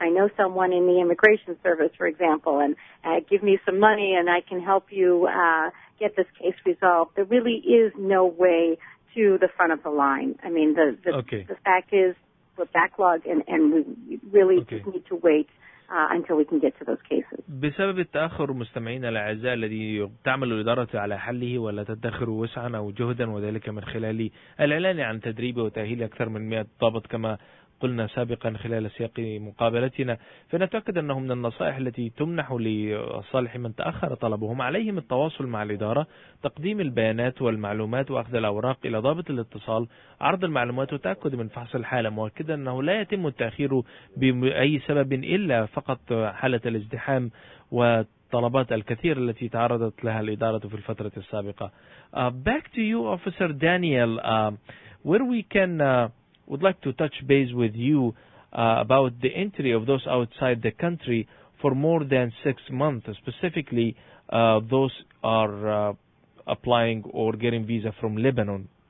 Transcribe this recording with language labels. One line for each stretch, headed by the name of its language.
English: I know someone in the Immigration Service, for example, and give me some money and I can help you get this case resolved. There really is no way to the front of the line. I mean, the fact is we're backlogged and we really just need to wait until we can get to those cases.
Arabic: بسبب التأخر مستمعينا الأعزاء الذي تعمل الإدارة على حله ولا تدخر وسعا أو جهدا، وذلك من خلال الإعلان عن تدريب وتأهيل أكثر من 100 ضابط كما قلنا سابقا خلال سياق مقابلتنا، فنتأكد أنه من النصائح التي تمنح لصالح من تأخر طلبهم عليهم التواصل مع الإدارة، تقديم البيانات والمعلومات وأخذ الأوراق إلى ضابط الاتصال، عرض المعلومات وتأكد من فحص الحالة، مؤكدا أنه لا يتم التأخير بأي سبب إلا فقط حالة الازدحام والطلبات الكثير التي تعرضت لها الإدارة في الفترة السابقة.
English: Back to you, Officer Daniel, where we can would like to touch base with you about the entry of those outside the country for more than 6 months, specifically those are applying or getting visa from Lebanon.